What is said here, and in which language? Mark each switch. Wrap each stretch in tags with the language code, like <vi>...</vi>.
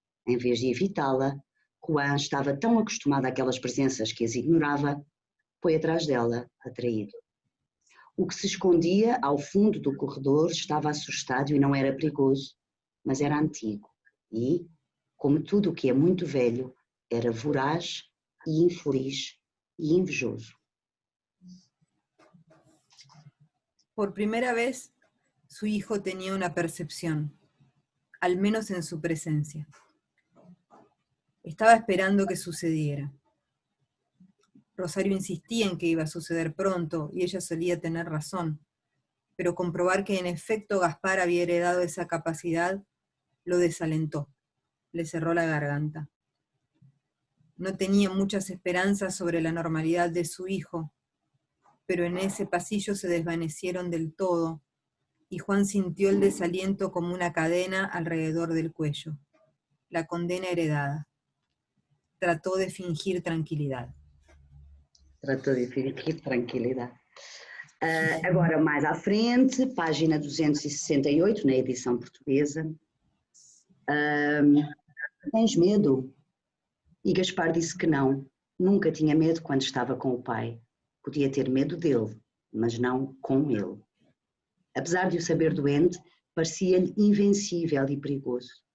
<pt>Em vez de evitá-la, Juan estava tão acostumado àquelas presenças que as ignorava, foi atrás dela, atraído. O que se escondia ao fundo do corredor estava assustado e não era perigoso, mas era antigo e, como tudo o que é muito velho, era voraz e infeliz e invejoso.</pt> <es>Por primera vez, su hijo tenía una percepción, al menos en su presencia. Estaba esperando que sucediera. Rosario insistía en que iba a suceder pronto y ella solía tener razón, pero comprobar que en efecto Gaspar había heredado esa capacidad lo desalentó, le cerró la garganta. No tenía muchas esperanzas sobre la normalidad de su hijo, pero en ese pasillo se desvanecieron del todo y Juan sintió el desaliento como una cadena alrededor del cuello, la condena heredada. Trató de fingir tranquilidad.</es> <pt>Tratou de fingir tranquilidade. Agora, mais à frente, página 268, na edição portuguesa. Tens medo? E Gaspar disse que não. Nunca tinha medo quando estava com o pai. Podia ter medo dele, mas não com ele. Apesar de o saber doente, parecia-lhe invencível e perigoso.</pt>